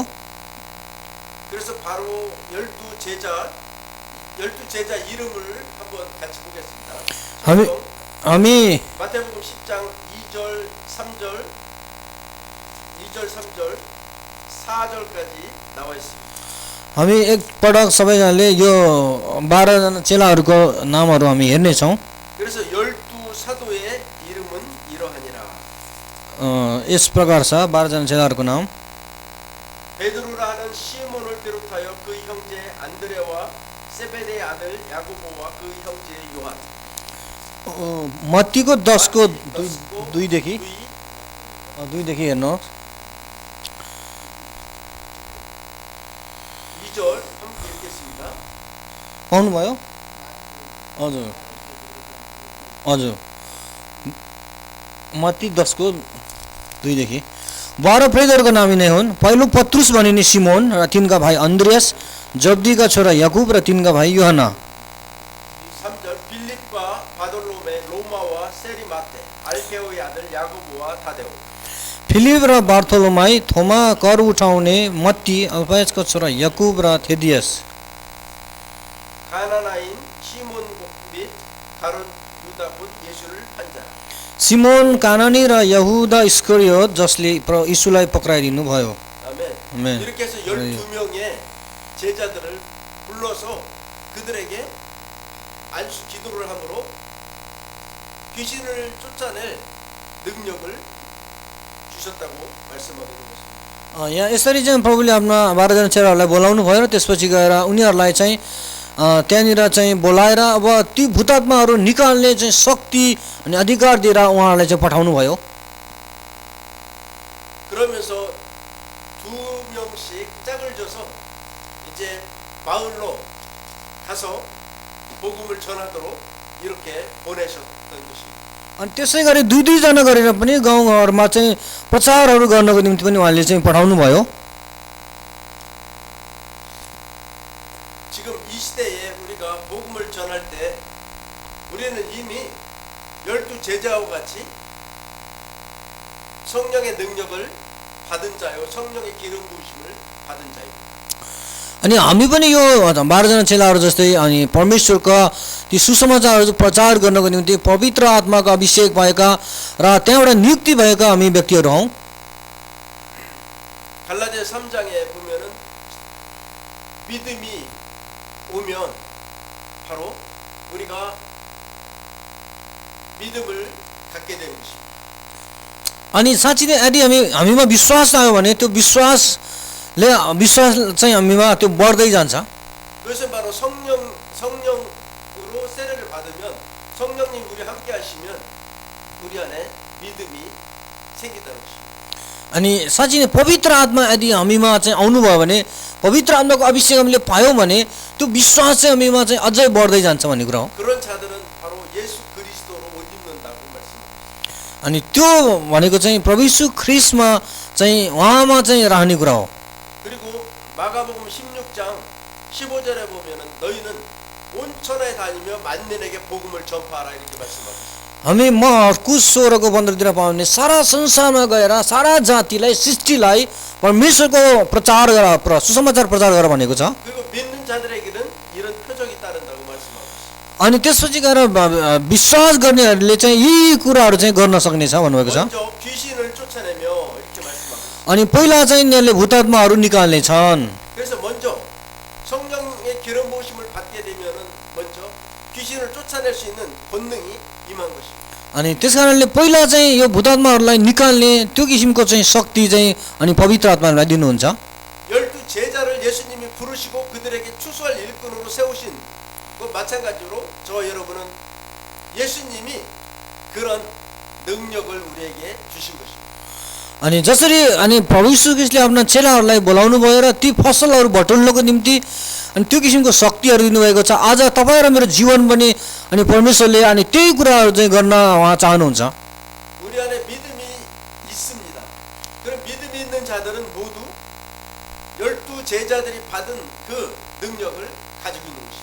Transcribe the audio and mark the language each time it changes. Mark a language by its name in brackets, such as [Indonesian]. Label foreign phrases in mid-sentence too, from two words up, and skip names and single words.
[Korean] 그래서 바로 12 제자 이름을 한번 같이 보겠습니다. [Nepali] हामी [Korean] 마태복음 10장 2절, 3절, 4절까지 나와 있습니다. [Nepali] हामी एकपटक सबैजनाले यो 12 जना चेलाहरूको नामहरू हामी हेर्नेछौँ। [Korean] 그래서 12 사도의 이름은 이러하니라. [Nepali] यस प्रकार छ 12 जना चेलाहरूको नाम। [Korean] 베드로라 하는 시몬을 비롯하여 그 형제 안드레와 세베대의 아들 야고보와 그 형제 요한. [Nepali] मत्तीको 10 को 2 2 देखि हेर्नुहोस्। [Korean] 2절 함께 읽겠습니다. [Nepali] पाउनुभयो? हजुर हजुर मत्ती 10 को 2 देखि। 12 प्रेरितहरूको नाम यिनै हुन्। पहिलो पत्रुस भनिने सिमोन र तिनका भाइ अन्द्रियास, जब्दीका छोरा याकुब र तिनका भाइ योहना। [Korean] 3절 빌립과 바돌로메 로마와 세리마테 알페오의 아들 야고보와 타데오. [Nepali] फिलिप र बार्थोलोमाई, थोमा, कर उठाउने, मत्ती, अल्फायसका छोरा याकुब र थेदियस। [Korean] 가나나인 시몬 및 가룟 유다 곧 예수를 판 자. [Nepali] सिमोन कानानी र यहुदा इस्करियोत जसले यीशुलाई पक्राइदिनु भयो। [Korean] 아멘. 아멘. 이렇게 해서 12명의 제자들을 불러서 그들에게 안수 기도를 함으로 귀신을 쫓아낼 능력을 주셨다고 말씀하고 있는 것입니다. [Nepali] यहाँ यसरी चाहिँ प्रभुले आफ्ना 12 जना चेलाहरूलाई बोलाउनु भयो र त्यसपछि गएर उनीहरूलाई चाहिँ त्यहाँनिर चाहिँ बोलाएर अब ती भूतात्माहरू निकाल्ने चाहिँ शक्ति अनि अधिकार दिएर उहाँहरूलाई चाहिँ पठाउनु भयो। [Korean] 그러면서 2명씩 짝을 줘서 이제 마을로 가서 복음을 전하도록 이렇게 보내셨던 것입니다. [Nepali] अनि त्यसै गरी 2-2 जना गरेर पनि गाउँघरमा चाहिँ प्रचारहरू गर्नको निम्ति पनि उहाँले चाहिँ पठाउनु भयो। [Korean] 지금 이 시대에 우리가 복음을 전할 때 우리는 이미 12 제자와 같이 성령의 능력을 받은 자요 성령의 기름 부으심을 받은 자입니다. [Nepali] अनि हामी पनि यो 12 जना चेलाहरू जस्तै अनि परमेश्वरका ती सुसमाचारहरू प्रचार गर्नको निम्ति पवित्र आत्माको अभिषेक भएका र त्यहाँबाट नियुक्ति भएका हामी व्यक्तिहरू हौं। [Korean] 갈라디아 3장에 보면은 믿음이 오면 바로 우리가 믿음을 갖게 되는 것입니다. [Nepali] अनि साँच्चै नै यदि हामीमा विश्वास आयो भने त्यो विश्वास चाहिँ हामीमा त्यो बढ्दै जान्छ। [Korean] 그것은 바로 성령으로 세례를 받으면 성령님 우리 함께 하시면 우리 안에 믿음이 생긴다는 것입니다. [Nepali] अनि साँच्चै नै पवित्र आत्मा यदि हामीमा चाहिँ आउनुभयो भने पवित्र आत्माको अभिषेक हामीले पायौँ भने त्यो विश्वास चाहिँ हामीमा चाहिँ अझै बढ्दै जान्छ भन्ने कुरा हो। [Korean] 그런 자들은 바로 예수 그리스도로 못 입는다고 말씀합니다. [Nepali] अनि त्यो भनेको चाहिँ प्रभु यीशु ख्रीष्टमा चाहिँ उहाँमा चाहिँ रहने कुरा हो। [Korean] 그리고 마가복음 16장 15절에 보면은 너희는 온 천하에 다니며 만민에게 복음을 전파하라 이렇게 말씀합니다. [Nepali] हामी मार्कुस 16 को 15 पाउने सारा संसारमा गएर सारा जातिलाई सृष्टिलाई परमेश्वरको प्रचार गर सुसमाचार प्रचार गर भनेको छ। [Korean] 그리고 믿는 자들에게는 이런 표적이 따른다고 말씀하고 있습니다. [Nepali] अनि त्यसपछि गएर विश्वास गर्नेहरूले चाहिँ यी कुराहरू चाहिँ गर्न सक्नेछ भन्नुभएको छ। [Korean] 먼저 귀신을 쫓아내며 이렇게 말씀하고 있습니다. [Nepali] अनि पहिला चाहिँ यिनीहरूले भूतात्माहरू निकाल्ने छन्। [Korean] 그래서 먼저 성령의 기름 부으심을 받게 되면은 먼저 귀신을 쫓아낼 수 있는 권능이 임한 것입니다. [Nepali] अनि त्यसकारणले पहिला चाहिँ यो भूतात्माहरूलाई निकाल्ने त्यो किसिमको चाहिँ शक्ति चाहिँ अनि पवित्र आत्मालाई दिनुहुन्छ। [Korean] 12 제자를 예수님이 부르시고 그들에게 추수할 일꾼으로 세우신 그 마찬가지로 저와 여러분은 예수님이 그런 능력을 우리에게 주신 것입니다. [Nepali] अनि जसरी अनि प्रभु यीशु ख्रीष्टले आफ्ना चेलाहरूलाई बोलाउनु भयो र ती फसलहरू बटुल्नको निम्ति अनि त्यो किसिमको शक्तिहरू दिनुभएको छ। आज तपाईँ र मेरो जीवन पनि अनि परमेश्वरले अनि त्यही कुराहरू चाहिँ गर्न उहाँ चाहनुहुन्छ। [Korean] 우리 안에 믿음이 있습니다. 그런 믿음이 있는 자들은 모두 12 제자들이 받은 그 능력을 가지고 있는 것입니다.